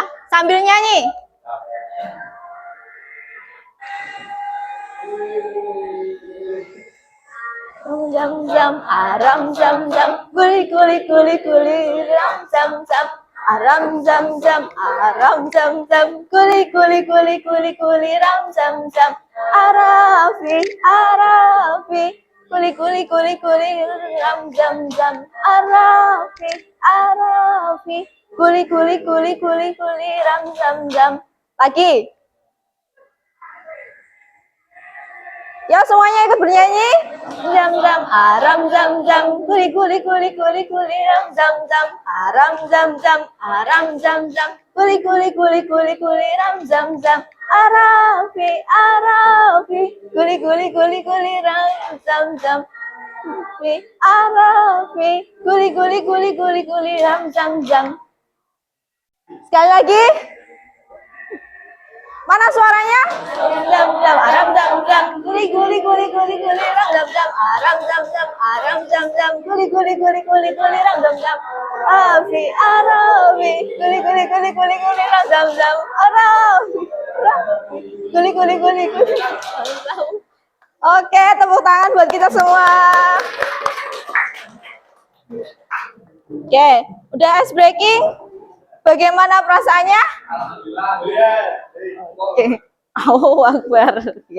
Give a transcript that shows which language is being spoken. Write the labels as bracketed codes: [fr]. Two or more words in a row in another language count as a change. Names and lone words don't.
[id] Sambil nyanyi. Jam jam aram jam jam kuli kuli kuli kuli ram jam jam aram jam jam aram jam jam kuli kuli kuli kuli kuli ram jam jam arafi arafi kuli kuli kuli kuli ram jam jam arafi arafi. Kuli kuli kuli kuli kuli ram zam zam. Lagi. Ya semuanya ikut bernyanyi. Zam zam aram zam zam. Kuli kuli kuli kuli kuli ram zam zam. Aram zam zam aram zam zam. Kuli kuli kuli kuli kuli ram zam zam. Arafi arafi. Kuli kuli kuli kuli ram zam zam. Arafi. Kuli kuli kuli kuli kuli ram zam zam. Sekali lagi. Mana suaranya? Zam zam aram zam zam. Kuli kuli kuli kuli kuli ram zam zam. Aram zam zam aram zam zam. Kuli kuli kuli kuli kuli ram zam zam. Afi arafi. Kuli kuli kuli kuli kuli ram zam zam. Arafi. Kuli kuli kuli kuli. Oke, tepuk tangan buat kita semua. Oke, udah [en] ice breaking? [id] Bagaimana perasaannya? Alhamdulillah. Oke. [ar] الله أكبر. [id] Oke.